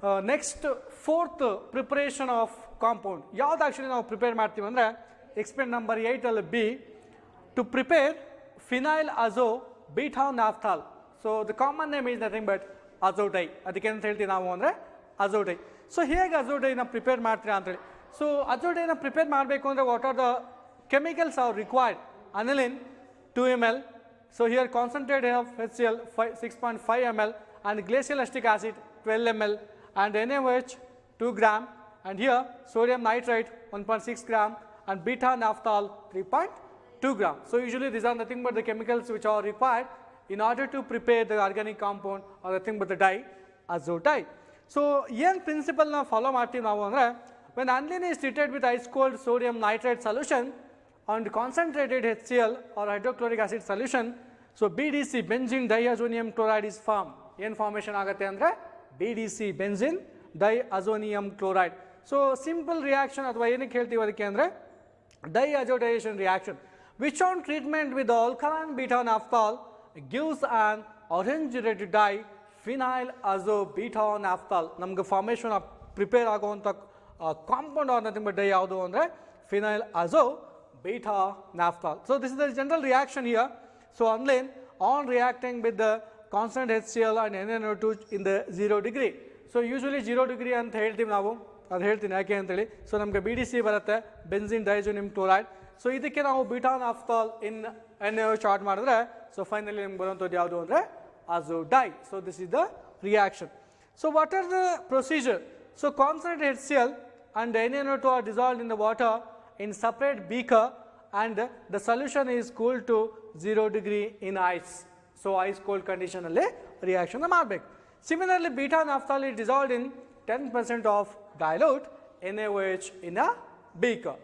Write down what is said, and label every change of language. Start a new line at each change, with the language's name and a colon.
Kannada: Next fourth preparation of compound ಯಾವ್ದು actually ನಾವು prepare ಮಾಡ್ತೀವಿ ಅಂದರೆ experiment number 8 B to prepare phenyl ಅಜೋ beta ನಾಫ್ಥಾಲ್.
English: So the common name is nothing but azo dye.
Kannada: ಅದಕ್ಕೆ ಅಂತ ಹೇಳ್ತೀವಿ ನಾವು ಅಂದರೆ ಅಜೋಡೈ. ಸೊ ಹೇಗೆ ಅಜೋಡೈನ ಪ್ರಿಪೇರ್ ಮಾಡ್ತೀರಾ ಅಂತೇಳಿ. ಸೊ ಅಜೋಡೈನ ಪ್ರಿಪೇರ್ ಮಾಡಬೇಕು ಅಂದರೆ
English: What are the chemicals are required? Aniline 2 ml. So here concentrate of HCl 6.5 ml and glacial acetic acid 12 ml and NaOH 2 gram, and here sodium nitrite 1.6 gram and beta naphthol 3.2 gram. So usually these are nothing but the chemicals which are required in order to prepare the organic compound or nothing but the dye azotide. So
Kannada: ಏನು principal ನಾವು follow ಮಾಡ್ತೀವಿ ನಾವು ಅಂದರೆ
English: when aniline is treated with ice cold sodium nitrate solution and concentrated HCl or hydrochloric acid solution, so BDC benzene diazonium chloride is formed.
Kannada: ಏನು formation ಆಗುತ್ತೆ ಅಂದರೆ BDC benzene diazonium chloride.
English: so simple reaction
Kannada: ಅಥವಾ ಏನಕ್ಕೆ ಹೇಳ್ತೀವಿ ಅದಕ್ಕೆ ಅಂದರೆ
English: diazotization reaction which on treatment with the alkaline beta naphthol gives an orange red dye phenyl azo beta naphthol.
Kannada: ನಮಗೆ formation prepare ಆಗುವಂಥ compound are nothing but dye ಯಾವುದು ಅಂದರೆ phenyl ಅಜೋ beta naphthol.
English: So this is the general reaction here. So aniline on reacting with the constant HCl and NaNO2 in the 0 degree.
Kannada: So usually 0 degree ಅಂತ ಹೇಳ್ತೀವಿ ನಾವು, ಅದು ಹೇಳ್ತೀನಿ ಯಾಕೆ ಅಂತೇಳಿ. So ನಮಗೆ BDC ಬರುತ್ತೆ, ಬೆನ್ಸಿನ್ ಡೈಜೋನಿಯಂ ಕ್ಲೋರೈಡ್. ಸೊ ಇದಕ್ಕೆ ನಾವು ಬೀಟಾ ನಾಫ್ಥಾಲ್ ಇನ್ NaOH ಆಡ್ ಮಾಡಿದ್ರೆ ಸೊ ಫೈನಲಿ ನಿಮ್ಗೆ ಬರುವಂಥದ್ದು ಯಾವುದು ಅಂದರೆ ಅಜೋಡೈ.
English: So this is the reaction. So what are the procedure? So concentrate HCl and NaNO2 are dissolved in the water in separate beaker and the solution is cooled to 0 degree in ice. So ice cold condition
Kannada: ಅಲ್ಲಿ
English: reaction
Kannada: ಮಾಡಬೇಕು.
English: Similarly beta naphthol is dissolved in 10% of dilute NaOH in a beaker.